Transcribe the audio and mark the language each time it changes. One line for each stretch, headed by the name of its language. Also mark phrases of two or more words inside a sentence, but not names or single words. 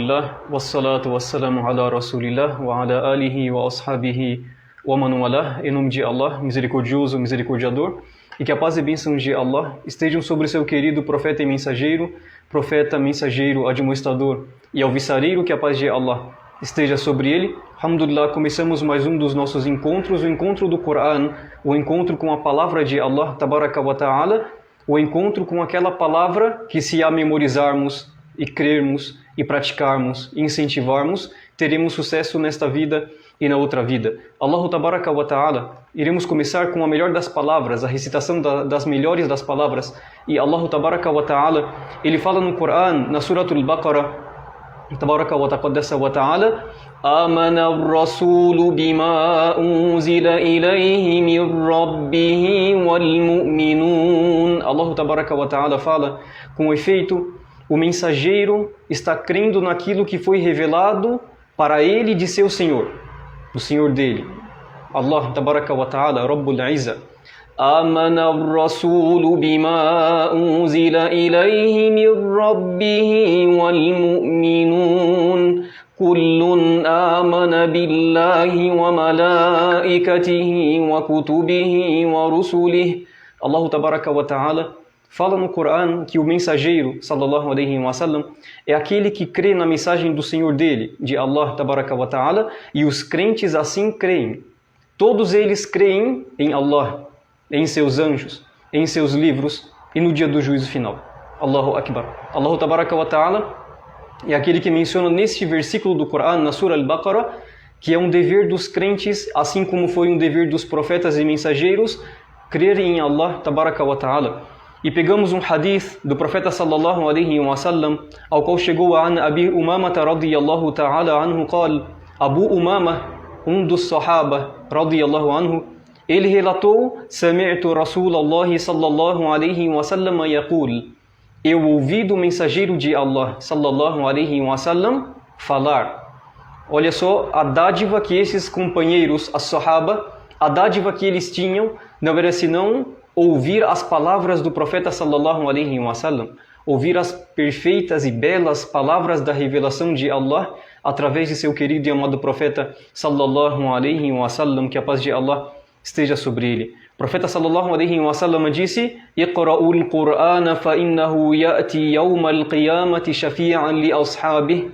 Arabic: الحمد لله والصلاة والسلام على رسول الله وعلى آله وأصحابه ومن والاه.
Portuguese: Em nome de Allah, misericordioso, misericordiador, e que a paz e bênçãos de Allah estejam sobre seu querido profeta e mensageiro, admoestador e alvissareiro, que a paz de Allah esteja sobre ele. Alhamdulillah, começamos mais um dos nossos encontros, o encontro do Coran, o encontro com a palavra de Allah,
Arabic: تبارك وتعالى,
Portuguese: o encontro com aquela palavra que, se a memorizarmos e crermos e praticarmos e incentivarmos, teremos sucesso nesta vida e na outra vida.
Arabic: الله تبارك وتعالى,
Portuguese: iremos começar com a melhor das palavras, a recitação das melhores das palavras.
Arabic: E الله تبارك وتعالى,
Portuguese: ele fala no Coran, na Suratul Baqarah,
Arabic: تبارك وتقدس وتعالى آمن الرسول بما أنزل إليه من ربه والمؤمنون. الله تبارك وتعالى
Portuguese: fala: com efeito, o mensageiro está crendo naquilo que foi revelado para ele de seu Senhor, do Senhor dele.
Arabic: الله تبارك وتعالى رب العزة آمن الرسول بما أنزل إليه من ربه والمؤمنون. كل آمن بالله وملائكته وكتبه ورسله. الله تبارك وتعالى
Portuguese: fala no Coran que o mensageiro,
Arabic: صلى الله عليه وسلم,
Portuguese: é aquele que crê na mensagem do Senhor dele, de
Arabic: الله تبارك وتعالى,
Portuguese: e os crentes assim creem. Todos eles creem em Allah, em seus anjos, em seus livros e no dia do juízo final.
Arabic: الله أكبر. الله تبارك وتعالى
Portuguese: é aquele que menciona neste versículo do Coran, na Surah Al-Baqarah, que é um dever dos crentes, assim como foi um dever dos profetas e mensageiros, crer em
Arabic: الله تبارك وتعالى.
Portuguese: E pegamos um hadith do profeta
Arabic: صلى الله عليه وسلم,
Portuguese: ao qual chegou a Abi Umama
Arabic: رضي الله تعالى عنه,
Portuguese: qal, Abu Umama, um dos sahaba
Arabic: رضي الله عنه,
Portuguese: ele relatou:
Arabic: سمعت رسول الله صلى الله عليه وسلم يقول,
Portuguese: eu ouvi do mensageiro de Allah
Arabic: صلى الله عليه وسلم
Portuguese: falar. Olha só a dádiva que esses companheiros, as sahaba, a dádiva que eles tinham, não era senão ouvir as palavras do profeta
Arabic: صلى الله عليه وسلم,
Portuguese: ouvir as perfeitas e belas palavras da revelação de Allah através de seu querido e amado profeta
Arabic: صلى الله عليه وسلم,
Portuguese: que a paz de Allah esteja sobre ele. O profeta
Arabic: صلى الله عليه وسلم disse: اقرؤوا القرآن فإنه يأتي يوم القيامة شفيعا لأصحابه.